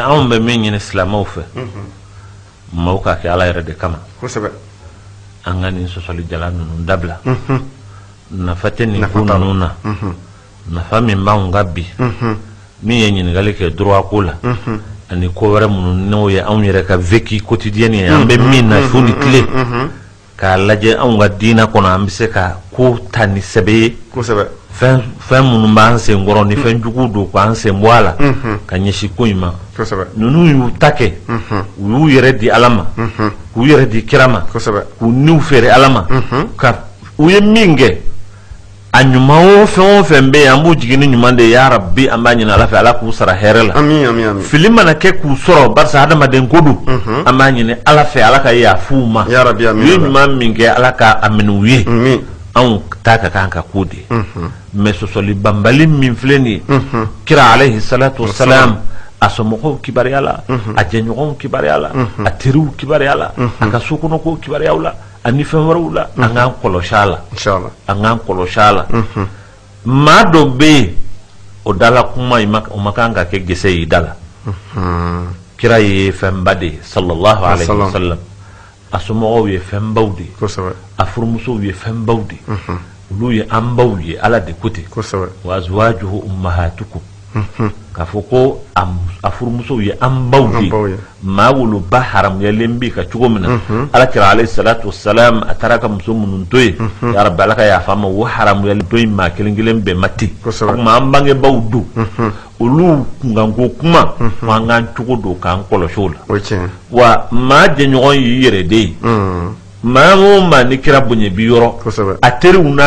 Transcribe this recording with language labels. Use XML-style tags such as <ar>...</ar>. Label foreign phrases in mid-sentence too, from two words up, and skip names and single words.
<bm>anw bɛ min ɲini silamɛw fɛ maaw k'a kɛ ala yɛrɛ de kama kosɛbɛ an ka nin sɔsɔli jala ninnu dabila nafa tɛ nin ko ninnu na nafa min b'anw ka bi min ye ɲininkali kɛ droit ko la ani ko wɛrɛ minnu n'o ye anw yɛrɛ ka</bm> <fr>vécu quotidien</fr> <bm>ye an bɛ min na su ni tile k'a lajɛ anw ka diina kɔnɔ an bɛ se ka ko ta ni sɛbɛ ye kosɛbɛ fɛn minnu b'an sen kɔrɔ ni fɛn jugu don k'an sen bɔ a la ka ɲɛsin ko in ma ninnu y'u ta kɛ u y'u yɛrɛ di ala ma k'u yɛrɛ di kira ma k'u niw feere ala ma ka u ye min kɛ a ɲuman o fɛn bɛ yen an b'u jigin ni ɲuman de ye</bm> <ar>يا ربي</ar> <bm>an b'a ɲini ala fɛ ala k'u sara hɛrɛ la fili mana kɛ k'u sɔrɔ barisa adamaden ko don an b'a ɲini ala fɛ ala ka yafa u ma u ye ɲuman min kɛ ala ka a minɛ u ye anw ta ka kan ka ko de mais sɔsɔli banbali min filɛ nin ye kira</bm> <ar>عليه الصلاة والسلام</ar> <bm>a somɔgɔw kibariya la a jɛɲɔgɔnw kibariya la a teriw kibariya la a ka sokɔnɔkow kibariyaw la ani fɛn wɛrɛw la an k'an kɔlɔsi a la an k'an kɔlɔsi a la maa dɔ bɛ yen o dala kuma o ma kan ka kɛ gese ye da la kira ye fɛnba de ye</bm> <ar>صلى الله عليه وسلم</ar> <bm>a somɔgɔw ye fɛnbaw de ye a furumusow ye fɛnbaw de ye olu ye an baw ye ala de ko ten</bm> <ar>وأزواجه أمهاتكم</ar> <bm>k'a fɔ ko a furumusow ye an baw de ye maa woloba haramuyalen bɛ ka cogo min na ala kira</bm> <ar>عليه الصلاة والسلام</ar> <bm>a taara ka muso minnu to yen</bm> <ar>يا ربي</ar> <bm>ala ka yafa ma o haramuyalen to yen maa kelen kelen bɛɛ ma ten o tuma an bangebaw don olu kunkanko kuma fo an k'an cogo don k'an kɔlɔsi o la wa maa jɛɲɔgɔn y'i yɛrɛ de ye maa o maa ni kira bonya bi yɔrɔ a teriw n'a</bm>